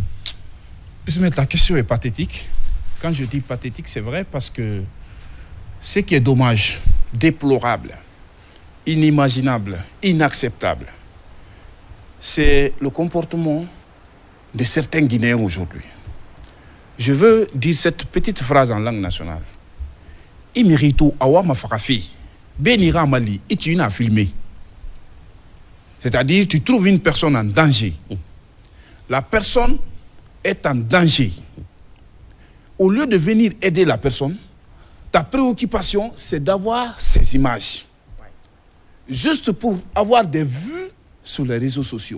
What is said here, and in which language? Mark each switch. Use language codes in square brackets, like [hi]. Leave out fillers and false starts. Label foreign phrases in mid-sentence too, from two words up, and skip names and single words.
[fr] La question est pathétique. Quand je dis pathétique, c'est vrai parce que ce qui est dommage, déplorable, inimaginable, inacceptable, c'est le comportement de certains Guinéens aujourd'hui. Je veux dire cette petite phrase en langue nationale. [sus] Imirito awama farafi, benira mali, [fr] et tu n'as filmé. C'est-à-dire, tu trouves une personne en danger. La personne est en danger. Au lieu de venir aider la personne, ta préoccupation, c'est d'avoir ces images. Juste pour avoir des vues sur les réseaux sociaux.